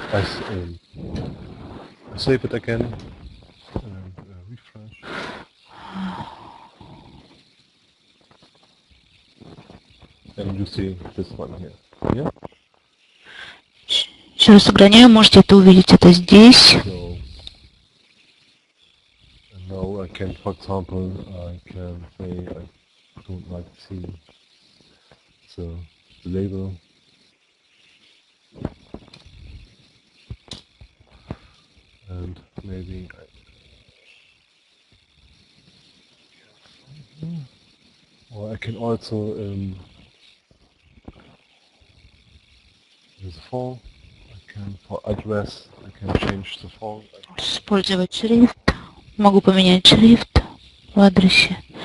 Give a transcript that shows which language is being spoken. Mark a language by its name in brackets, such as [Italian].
[English] I save it again and refresh. And you see this one here. Yeah? [Russian] Еще раз сохраняю, можете это увидеть, это здесь. [English] So, and now I can, for example, I can say I don't like to see the label. And maybe or I can also use the font. I can for address. I can change the font. [Russian] Использовать шрифт. Могу поменять шрифт в адресе.